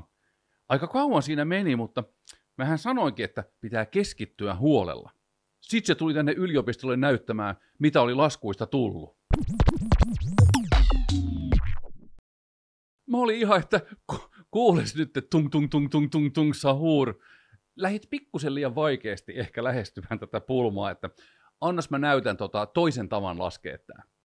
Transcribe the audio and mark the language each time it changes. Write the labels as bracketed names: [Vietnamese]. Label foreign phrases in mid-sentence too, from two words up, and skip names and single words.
[Finnish] Aika kauan siinä meni, mutta mähän sanoinkin, että pitää keskittyä huolella. Sitten se tuli tänne yliopistolle näyttämään, mitä oli laskuista tullut. Mä olin ihan, että kuules nyt, että tung tung tung tung tung tung sahur. Lähit pikkusen liian vaikeasti ehkä lähestymään tätä pulmaa, että annas mä näytän toisen tavan laskea tää.